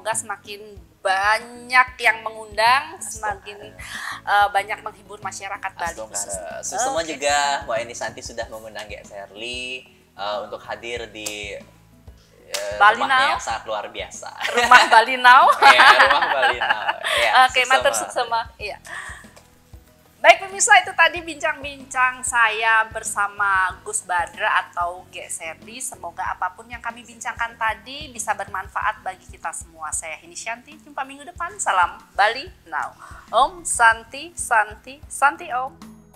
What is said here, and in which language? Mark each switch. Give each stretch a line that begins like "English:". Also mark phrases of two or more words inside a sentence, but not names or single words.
Indonesian: Semoga semakin banyak yang mengundang, semakin banyak menghibur masyarakat Bali khususnya. Semua juga Mbak Eni Santi sudah mengundang Gek Serly untuk hadir di Bali rumahnya Now. yang sangat luar biasa. Rumah Bali Now. Iya, rumah Bali Now. Ya, Oke,
Balinese: matur suksema.
Indonesian: Iya. Baik pemirsa, itu tadi bincang-bincang saya bersama Gus Badra atau Gek Serly. Semoga apapun yang kami bincangkan tadi bisa bermanfaat bagi kita semua. Saya Heni Shanti, jumpa minggu depan. Salam Bali Now.
Sanskrit: Om Santi Santi Santi Om.